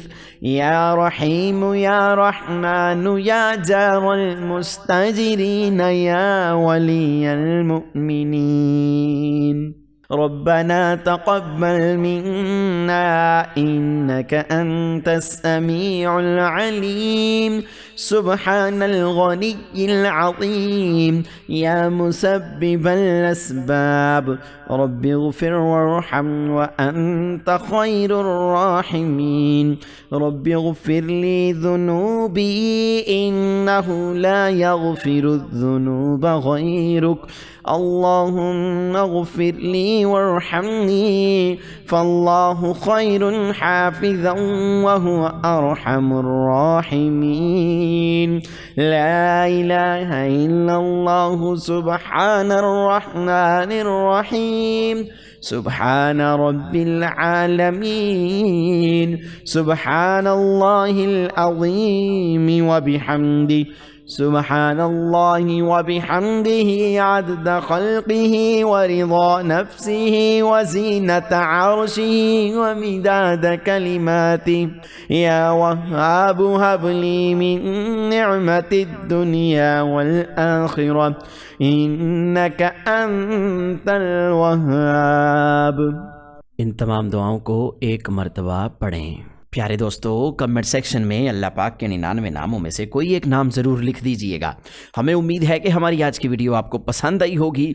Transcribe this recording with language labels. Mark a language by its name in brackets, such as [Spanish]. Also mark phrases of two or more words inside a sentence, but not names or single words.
[Arabic] يا رحيم يا رحمن يا جار المستجيرين يا ولي المؤمنين. ربنا تقبل منا إنك أنت السميع العليم سبحان الغني العظيم يا مسبب الأسباب رب اغفر وارحم وأنت خير الراحمين رب اغفر لي ذنوبي إنه لا يغفر الذنوب غيرك اللهم اغفر لي وارحمني فالله خير حافظا وهو أرحم الراحمين لا إله إلا الله سبحان الرحمن الرحيم سبحان رب العالمين سبحان الله العظيم وبحمده سبحان الله وبحمده عدد خلقه ورضا نفسه وزنة عرشه ومداد كلماته يا وهاب هب لي من نعمة الدنيا والآخرة إنك أنت الوهاب. [Hindi] इन तमाम दुआओं को एक मरतबा पढ़ें। प्यारे दोस्तों, [English] comment section [Hindi] में अल्लाह पाक के 99 नामों में से कोई एक नाम ज़रूर लिख दीजिएगा। हमें उम्मीद है कि हमारी आज की वीडियो आपको पसंद आई होगी।